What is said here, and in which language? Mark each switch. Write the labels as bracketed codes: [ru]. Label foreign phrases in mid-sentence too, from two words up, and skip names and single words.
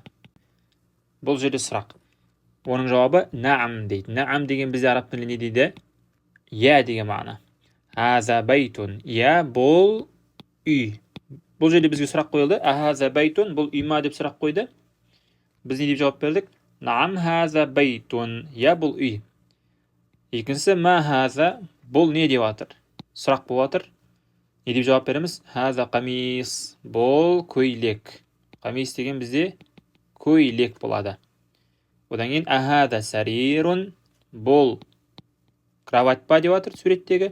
[kk] Бұл жерде сұрақ. Оның жауабы наам дейді. Наам деген бізде араб тілінде не дейді? Я деген мағына. [ar] هذا بيتٌ, [kk] я, бұл үй. Бұл жерде бізге сұрақ қойылды. [ar] أهذا بيتٌ, [kk] бұл үй ма деп сұрақ қойды. Біз не деп жауап бердік? [ar] نعم هذا بيتٌ, [kk] я, бұл үй. Екіншісі, [ar] ما هذا, [kk] бұл не деп жатыр? Сұрақ болып жатыр. Не деп жауап береміз? [ar] هذا قميص, [kk] бұл көйлек. Қамис деген бізде көйлек болады. Одан кейін [ar] أهذا سريرٌ, [kk] бұл кровать па деп жатыр суреттегі.